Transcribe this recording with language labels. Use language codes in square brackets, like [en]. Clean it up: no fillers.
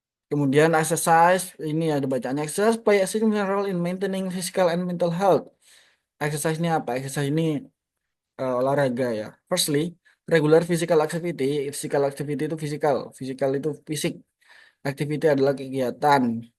[id] Kemudian exercise, ini ada bacaannya. [en] Exercise play a significant role in maintaining physical and mental health. [id] Exercise ini apa? Exercise ini olahraga ya. [en] Firstly, regular physical activity. [id] Physical activity itu fisikal. Physical itu fisik. Activity adalah kegiatan.